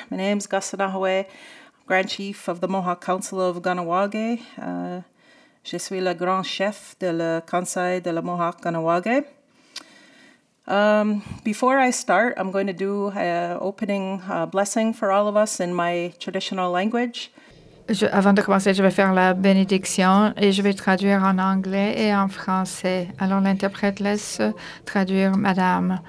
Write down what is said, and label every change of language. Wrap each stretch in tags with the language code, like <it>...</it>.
<en>My name's Kaneohe, Grand Chief of the Mohawk Council of Kahnawake.</en> <fr>Je suis le grand chef de le Conseil de la Mohawk Kahnawake.</fr> <en>Before I start, I'm going to do an opening blessing for all of us in my traditional language.</en> <fr>Avant de commencer, je vais faire la bénédiction et je vais traduire en anglais et en français. Alors l'interprète laisse traduire Madame.</fr>